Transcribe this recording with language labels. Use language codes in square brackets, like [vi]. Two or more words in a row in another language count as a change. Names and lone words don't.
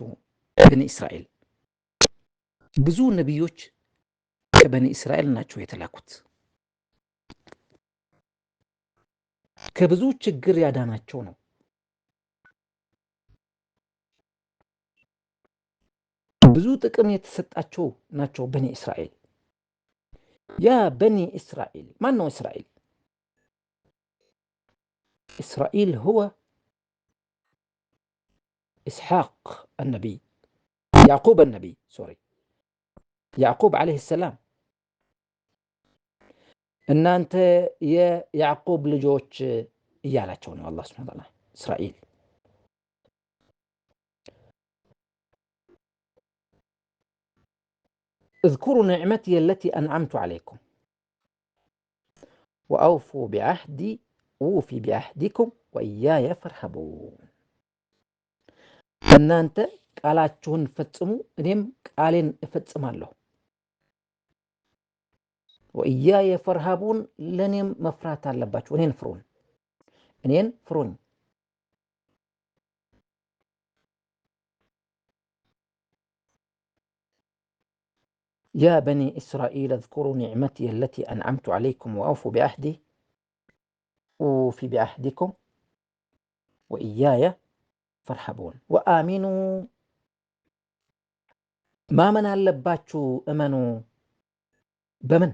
[am] በኒ እስራኤል ብዙ ነቢዮች ከበኒ እስራኤል ናቸው የተላኩት። ከብዙ ችግር ያዳናቸው ነው። ብዙ ጥቅም የተሰጣቸው ናቸው በኒ እስራኤል። ያ በኒ እስራኤል፣ ማን ነው እስራኤል? እስራኤል [ar] هو إسحاق النبي، يعقوب النبي، يعقوب عليه السلام። [am] እናንተ የያዕቆብ ልጆች እያላቸው ነው [ar] الله سبحانه وتعالى [am] እስራኤል። [ar] اذكروا نعمتي التي أنعمت عليكم وأوفوا بعهدي أوفي بعهدكم وإياي فارهبون። [am] እናንተ ቃላችሁን ፈጽሙ እኔም ቃሌን እፈጽማለሁ። [ar] وإياي فارهبون፣ [am] ለእኔም መፍራት አለባችሁ። እኔን ፍሩኝ። [ar] يا بني إسرائيل اذكروا نعمتي التي أنعمت عليكم وأوفوا بعهدي أوف بعهدكم وإياي فارهبون وآمنوا፣ [am] ማመን አለባችሁ፣ እመኑ። በምን?